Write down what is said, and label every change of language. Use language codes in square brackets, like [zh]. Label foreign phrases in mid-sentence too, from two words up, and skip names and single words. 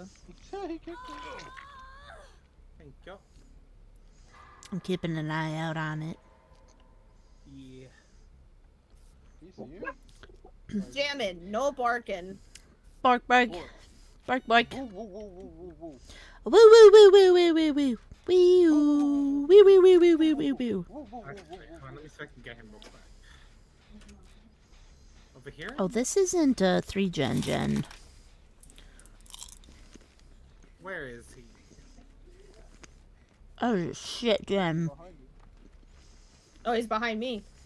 [en] He kicked it. Thank you. I'm keeping an eye out on it. Yeah. He see you? Jamming, no barking. Bark, bark. Whoa. Bark, bark. Woo, woo, woo, woo, woo, woo. Woo, woo, woo, woo, woo, woo, woo. Wee, woo, wee, wee, wee, wee, wee, wee, wee. Woo, woo, woo, Alright, woo, hold on, let me see if I can get him real quick. Over here? Oh, this isn't a 3-gen. Where is he? Oh, shit, gen. behind you. Oh, he's behind me.